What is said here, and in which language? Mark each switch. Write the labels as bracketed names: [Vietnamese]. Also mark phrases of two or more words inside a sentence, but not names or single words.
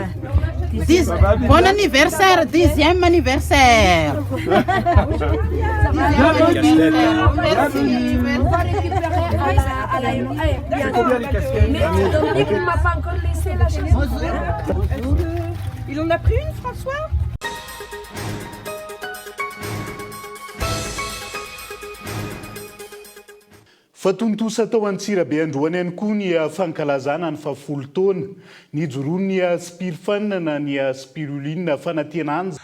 [French] Bon anniversaire, 10e anniversaire. Combien les casquettes? Mais Dominique ne m'a pas encore laissé la chaise. Il en a pris une, François? [Malagasy] Fatontosa tao Antsirabe androany ihany koa ny fankalazana ny fahafolo taona nijoroany spirufanina ny spiruline fanantenana.